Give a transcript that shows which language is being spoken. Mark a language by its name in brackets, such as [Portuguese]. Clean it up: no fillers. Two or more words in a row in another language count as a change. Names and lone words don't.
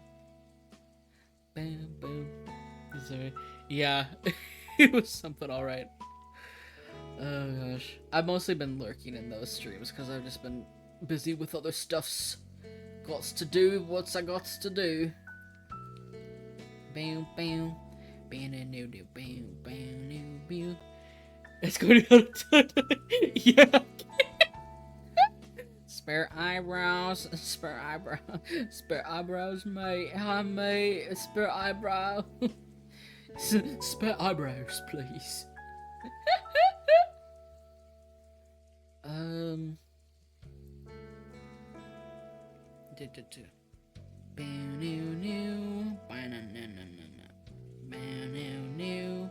[English] Boom, boom. Sorry. Yeah, it was something alright. Oh gosh. I've mostly been lurking in those streams because I've just been busy with other stuffs. Gots to do what's I got to do. Bam, bam. Bam, new, new, bam, bam, new, new. It's going to yeah. Spare eyebrows, spare eyebrows, spare eyebrows, mate. Hi, mate. Spare eyebrow. Spare eyebrows, please. New, new, new.